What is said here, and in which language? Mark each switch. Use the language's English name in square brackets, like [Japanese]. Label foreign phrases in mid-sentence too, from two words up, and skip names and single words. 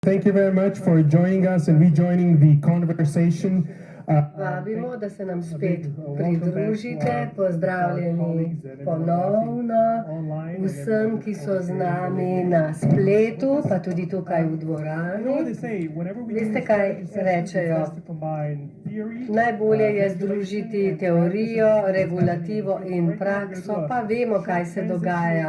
[English] Thank you very much for joining us and rejoining the conversation. [Slovenian] Vabimo, da se nam spet pridružite. Pozdravljeni ponovno vsem, ki so z nami na spletu, pa tudi tukaj v dvorani. Veste, kaj rečejo? Najbolje je združiti teorijo, regulativo in prakso, pa vemo, kaj se dogaja.